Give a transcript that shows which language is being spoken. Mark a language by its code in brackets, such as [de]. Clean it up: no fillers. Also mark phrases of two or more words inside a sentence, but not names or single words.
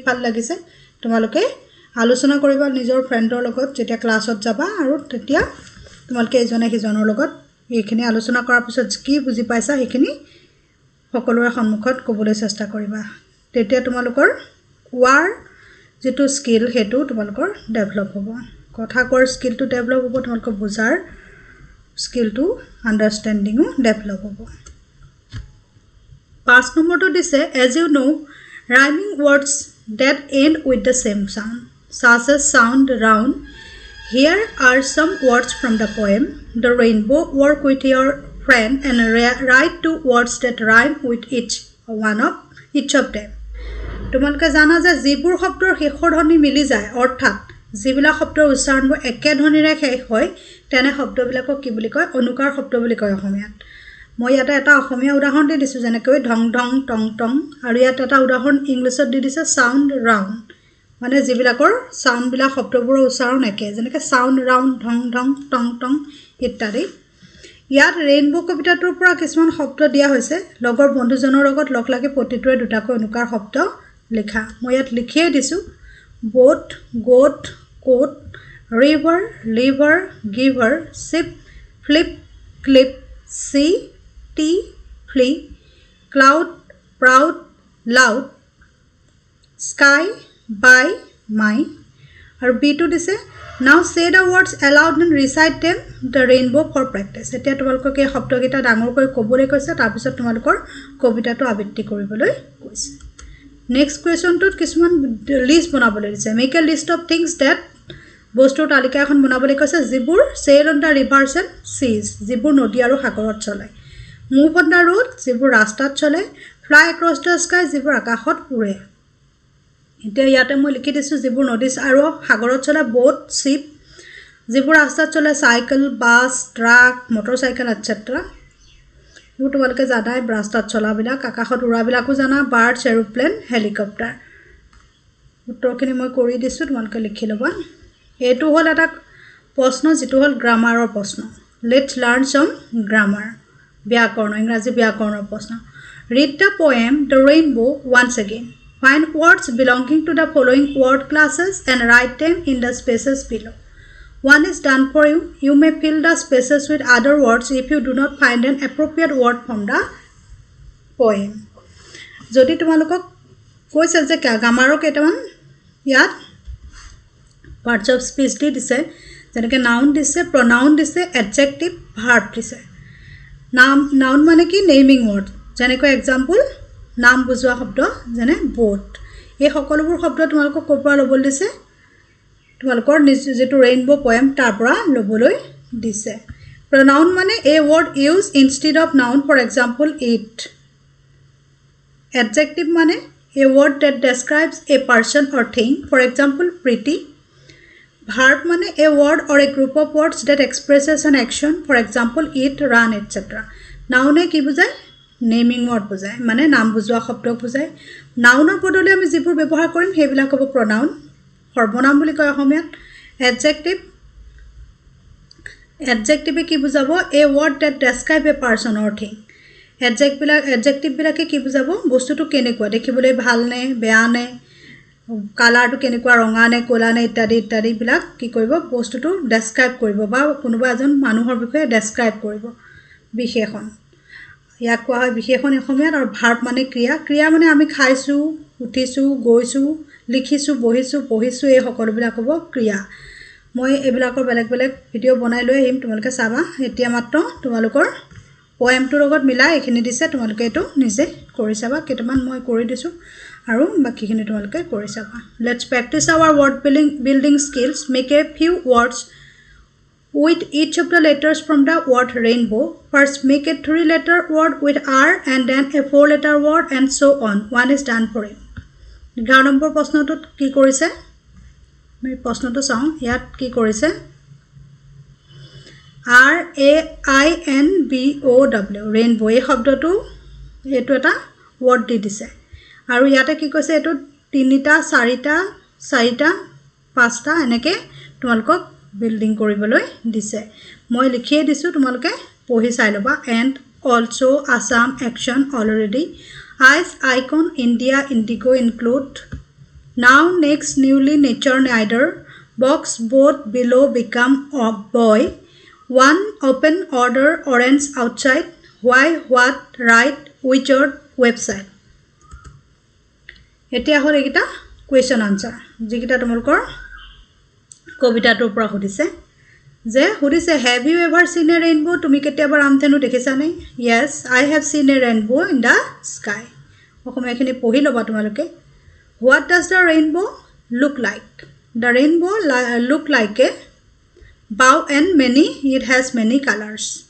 [as] ভাল লাগিছে তোমালোকে আলোচনা কৰিবা নিজৰ ফ্ৰেণ্ডৰ লগত যেতিয়া ক্লাছত যাবা আৰু তেতিয়া তোমালোকে এজনে সিজনৰ লগত এইখিনি আলোচনা কৰাৰ পিছত কি বুজি পাইছা এইখিনি সকলোৰে সন্মুখত ক'বলৈ চেষ্টা কৰিবা তেতিয়া তোমালোকৰ কোৱাৰ যেটো স্কিল হেতু তোমালোকৰ ডেভেলপ হ'ব কথা কোৱাৰ স্কিলটো ডেভেলপ হ'ব তোমালোকৰ বুজাৰ স্কিলটো আন্ডাৰষ্টেণ্ডিংও ডেভেলপ হ'ব 5 নম্বৰটো দিছে [en] as you know rhyming words that end with the same sound such as sound round here are some words from the poem the rainbow work with your friend and write 2 words that rhyme with each of them [as] তোমালোকে জানা যে যিবোৰ শব্দৰ শেষৰ ধ্বনি মিলি যায় অৰ্থাৎ যিবিলাক শব্দৰ উচ্চাৰণবোৰ একে ধ্বনিৰে শেষ হয় তেনে শব্দবিলাকক কি বুলি কয় অনুকাৰ শব্দ বুলি কয় অসমীয়াত মই ইয়াতে এটা অসমীয়া উদাহৰণ দি দিছো যেনেকৈ ঢং ঢং টং টং আৰু ইয়াত এটা উদাহৰণ ইংলিছত দি দিছে [en] sound round [as] মানে যিবিলাকৰ সাউন্ড বিলাক শব্দবোৰৰ উচ্চাৰণ একে যেনেকৈ [en] sound round [as] ঢং ঢং টং টং ইত্যাদি ইয়াত ৰেইনবো কবিতাটোৰ পৰা কিছুমান শব্দ দিয়া হৈছে লগৰ বন্ধুজনৰ লগত লগ লাগি প্ৰতিটোৰে দুটাকৈ অনুকাৰ শব্দ লেখা মই ইয়াত লিখিয়ে দিছো [en] boat goat coat river liver giver ship flip clip see tea flea cloud proud loud sky by my [as] আৰু b2 দিছে [en] now say the words aloud and recite them the rainbow for practice [as] এতিয়া তোমালোকক এই শব্দকেইটা ডাঙৰকৈ ক'বলৈ কৈছে তাৰ পিছত তোমালোকৰ কবিতাটো আবৃত্তি কৰিবলৈ কৈছে [en] next question to [as] কিছুমান লিষ্ট বনাবলৈ দিছে [en] make a list of things that [as] বস্তুৰ তালিকা এখন বনাবলৈ কৈছে যিবোৰ [en] sail on the rivers and seas [as] যিবোৰ নদী আৰু সাগৰত চলে [en] move on the road [as] যিবোৰ ৰাস্তাত চলে [en] fly across the sky [as] যিবোৰ আকাশত উৰে এতিয়া ইয়াতে মই লিখি দিছো যিবোৰ নদী আৰু সাগৰত চলে [en] boat ship [as] যিবোৰ ৰাস্তাত চলে সাইকেল বাস ট্ৰাক মটৰসাইকেল এটসেট্ৰা এইবোৰ তোমালোকে জানাই ৰাস্তাত চলাবিলাক আকাশত উৰাবিলাকো জানা বাৰ্ডছ এৰোপ্লেন হেলিকপ্টাৰ উত্তৰখিনি মই কৰি দিছো তোমালোকে লিখি লবা এটো হল এটা প্ৰশ্ন যেটো হল গ্ৰামাৰৰ প্ৰশ্ন [en] let's learn some grammar [as] ব্যাকৰণ ইংৰাজী ব্যাকৰণৰ প্ৰশ্ন [en] read the poem the rainbow once again find words belonging to the following word classes and write them in the spaces below one is done for you you may fill the spaces with other words if you do not find an appropriate word from the poem [as] যদি তোমালোকক কৈছে যে গ্ৰামাৰৰ কেইটামান ইয়াত [en] parts of speech [as] দিছে যেনেকৈ noun দিছে pronoun দিছে adjective verb দিছে noun মানে কি [en] naming word [as] যেনেকৈ example নাম বুজোৱা শব্দ যেনে boat এই সকলোবোৰ শব্দ তোমালোকক ক'ৰ পৰা ল'বলৈ দিছে তোমালোকৰ যেটো ৰেইনবো poem তাৰ পৰা ল'বলৈ দিছে pronoun মানে [en] a word used instead of noun for example it [as] adjective মানে [en] a word that describes a person or thing for example pretty [as] verb মানে [en] a word or a group of words that expresses an action for example eat run etc [as] noun এ কি বুজায় [en] naming word [as] বুজায় মানে নাম বুজোৱা শব্দ বুজায় নাউনৰ বদলে আমি যিবোৰ ব্যৱহাৰ কৰিম হেবিলাক হ'ব pronoun সৰ্বনাম বুলি কয় অসমীয়াত adjective কি বুজাব [en] a word that describe a person or thing [as] adjective বিলাকে কি বুজাব বস্তুটো কেনেকুৱা দেখিবলৈ ভাল নে বেয়া নে কালাৰটো কেনেকুৱা ৰঙা নে ক'লা নে ইত্যাদি ইত্যাদি বিলাক কি কৰিব বস্তুটো ডেসক্ৰাইব কৰিব বা কোনোবা এজন মানুহৰ বিষয়ে ডেসক্ৰাইব কৰিব বিশেষণ ইয়াক কোৱা হয় বিশেষণ অসমীয়াত আৰু ভাৰ্ব মানে ক্ৰিয়া মানে আমি খাইছো উঠিছো গৈছো লিখিছো বহিছো পঢ়িছো এই সকলোবিলাক হ'ব ক্ৰিয়া মই এবিলাকৰ বেলেগ বেলেগ ভিডিও বনাই লৈ আহিম তোমালোকে চাবা এতিয়া মাত্ৰ তোমালোকৰ poemটোৰ লগত মিলাই এখিনি দিছে তোমালোকে এটো নিজে কৰি চাবা [en] কেইটামান মই কৰি দিছো আৰু বাকিখিনি তোমালোকে কৰি চাবা let's practice our word building skills make a few words with each of the letters from the word rainbow first make a 3-letter word with r and then a 4-letter word and so on one is done for it [as] 11 নম্বৰ প্ৰশ্নটোত কি কৰিছে [en] আমি প্ৰশ্নটো চাওঁ ইয়াত কি কৰিছে [as] RAINBOW ৰেইনবো এই শব্দটো এটো এটা ওয়ার্ড দি দিছে আৰু ইয়াতে কি কৈছে এটো 3টা 4টা 4টা 5টা এনেকে তোমালোকক বিল্ডিং কৰিবলৈ দিছে মই লিখিয়ে দিছো তোমালোকে পঢ়ি চাই লবা [en] and also Assam action already ice icon India indigo include now next newly nature neither box both below become a boy one open order orange outside why what right wizard website [as] এতিয়া হল এটা কোৱেশ্চন আনসাৰ যিকিটা তোমালোকৰ কবিতাটোৰ পৰা সুধিছে যে সুধিছে [en] have you ever seen a rainbow [as] তুমি কেতিয়াবা ৰামধেনু দেখিছা নে [en] yes I have seen a rainbow in the sky [as] অসমীয়াখিনি পঢ়ি লবা তোমালোকে [en] what does the rainbow look like the rainbow look like a bow and many it has many colors